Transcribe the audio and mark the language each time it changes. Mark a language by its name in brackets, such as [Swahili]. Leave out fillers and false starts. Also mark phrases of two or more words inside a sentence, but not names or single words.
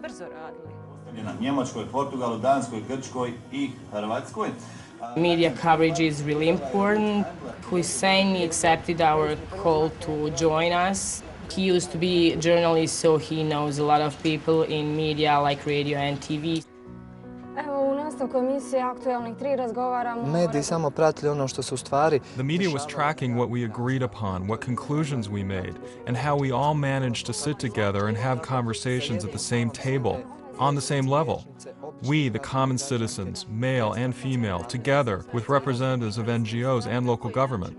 [English] Media coverage is really important. Hussein accepted our call to join us. He used to be a journalist, so he knows a lot of people in media like radio and TV. [Serbian] Mediji samo pratili ono što se u stvari... [English] The media was tracking what we agreed upon, what conclusions we made, and how we all managed to sit together and have conversations at the same table, on the same level. We, the common citizens, male and female, together with representatives of NGOs and local government.